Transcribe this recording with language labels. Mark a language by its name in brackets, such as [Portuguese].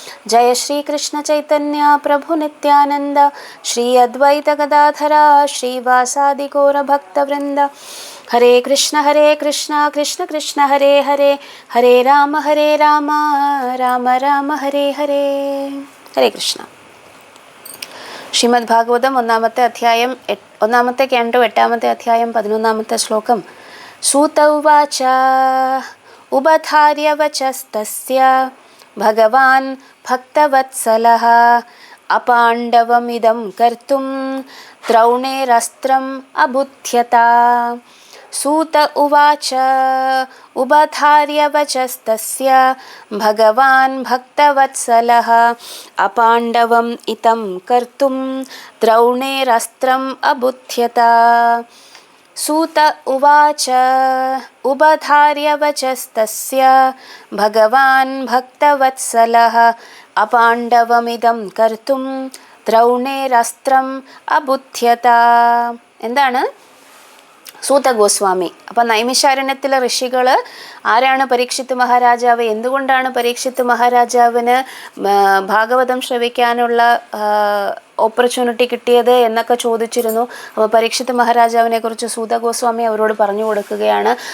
[Sanskrit] जय श्री कृष्ण चैतन्य प्रभु नित्यानंद श्री अद्वैत गदाधरा श्रीवासादि गौर भक्तवृंद। हरे कृष्ण कृष्ण कृष्ण हरे हरे हरे राम राम राम हरे हरे। हरे कृष्ण। [Malayalam] ശ്രീമദ് ഭാഗവതം ഒന്നാമത്തെ അധ്യായം ഒന്നാമത്തെ ക്യാൻഡോ എട്ടാമത്തെ അധ്യായം 11ാമത്തെ ശ്ലോകം. [Sanskrit] സൂത ഉവാച ഉപധാര്യ വചസ്തസ്യ ഭഗവാൻ ഭക്തവത്സലഃ അപാണ്ഡവമിദം കർത്തും ദ്രൗണേരസ്ത്രം അബുധ്യത. सूत उवाच उबधार्य वचस्तस्य भगवान् भक्तवत्सलः अपाण्डवम् इतं कर्तुं द्रौणेरस्त्रम् अबुध्यत. सूत उवाच उबधार्य वचस्तस्य भगवान् भक्तवत्सलः अपाण्डवमिदं कर्तुं द्रौणेरस्त्रम् अबुध्यत. [Malayalam] എന്താണ്? സൂത ഗോസ്വാമി. അപ്പം നൈമിഷാരണ്യത്തിലെ ഋഷികൾ ആരാണ് പരീക്ഷിത്ത് മഹാരാജാവ്, എന്തുകൊണ്ടാണ് പരീക്ഷിത്ത് മഹാരാജാവിന് ഭാഗവതം ശ്രവിക്കാനുള്ള ഓപ്പർച്യൂണിറ്റി കിട്ടിയത് എന്നൊക്കെ ചോദിച്ചിരുന്നു. അപ്പോൾ പരീക്ഷിത്ത് മഹാരാജാവിനെ കുറിച്ച് സൂത ഗോസ്വാമി അവരോട് പറഞ്ഞു കൊടുക്കുകയാണ്.